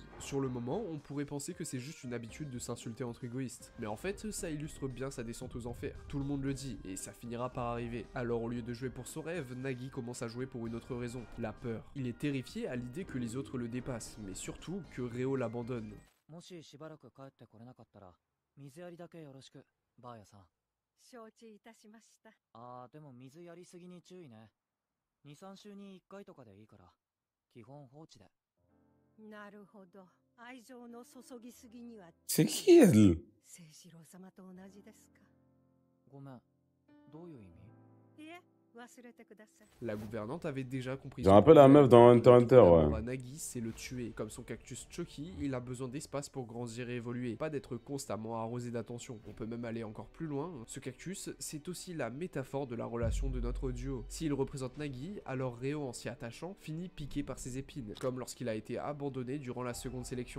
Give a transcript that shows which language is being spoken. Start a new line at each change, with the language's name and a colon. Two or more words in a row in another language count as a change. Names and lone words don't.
French: Sur le moment, on pourrait penser que c'est juste une habitude de s'insulter entre égoïstes. Mais en fait, ça illustre bien sa descente aux enfers. Tout le monde le dit, et ça finira par arriver. Alors au lieu de jouer pour son rêve, Nagi commence à jouer pour une autre raison, la peur. Il est terrifié à l'idée que les autres le dépassent, mais surtout que Reo l'abandonne.
Japanese: もししばらく帰ってこれなかったら水やりだけよろしくバーヤさん。承知いたしました。でも水やりすぎに注意ね。2、3週に1回とかでいいから基本放置で。なるほど。愛情の注ぎすぎには。
French: C'est qui elle?
Japanese: 清志郎様と同じですか。ごめん、どういう意味？いえ、忘れてください。
French: La gouvernante avait déjà compris. J'ai un peu la meuf dans Hunter x Hunter, ouais. Nagi, c'est le tuer. Comme son cactus Chucky, il a besoin d'espace pour grandir et évoluer, pas d'être constamment arrosé d'attention. On peut même aller encore plus loin. Ce cactus, c'est aussi la métaphore de la relation de notre duo. S'il représente Nagi, alors Reo, en s'y attachant, finit piqué par ses épines, comme lorsqu'il a été abandonné durant la seconde sélection.